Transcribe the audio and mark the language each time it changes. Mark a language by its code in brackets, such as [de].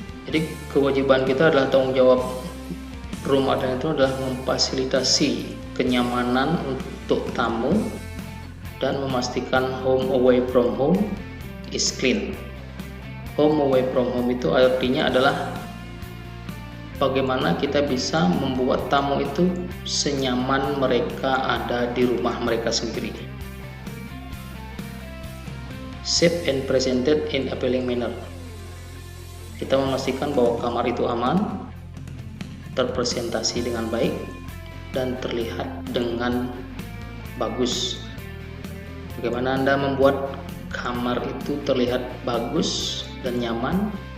[id] Jadi kewajiban kita adalah tanggung jawab room attendant itu adalah memfasilitasi kenyamanan untuk tamu dan memastikan [en] home away from home is clean. [id] Home away from home itu artinya adalah bagaimana kita bisa membuat tamu itu senyaman mereka ada di rumah mereka sendiri. [en] Safe and presented in appealing manner. [id] Kita memastikan bahwa kamar itu aman, terpresentasi dengan baik, dan terlihat dengan bagus. Bagaimana Anda membuat kamar itu terlihat bagus dan nyaman?